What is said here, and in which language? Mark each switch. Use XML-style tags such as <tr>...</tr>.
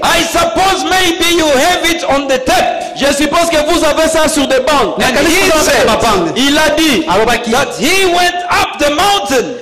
<en>I suppose maybe you have it on the tape.</en> <fr>Je suppose que vous avez ça sur des bandes. Il a dit</fr> <en>that he went up the mountain.</en>